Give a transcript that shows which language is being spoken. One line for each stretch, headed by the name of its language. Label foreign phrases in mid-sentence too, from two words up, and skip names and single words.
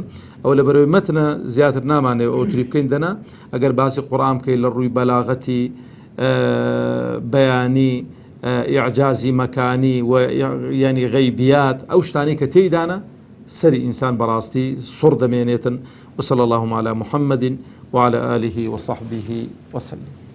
Central Kurdish: ئەو لەبەرەوەی مەتنە زیاتر نامانێ ئەو تری بکەین دەنا ئەگەر باسی قورئان بکەین لە ڕووی بەلاغەتی بەیانی ئیعجازی مەکانی و یعنی غەیبیات ئەو شتانی کە تێیدانە سەری ئینسان بەڕاستی سوڕ دەمێنێتن.
Arabic: وصلى اللهم على محمد وعلى آله وصحبه وسلم.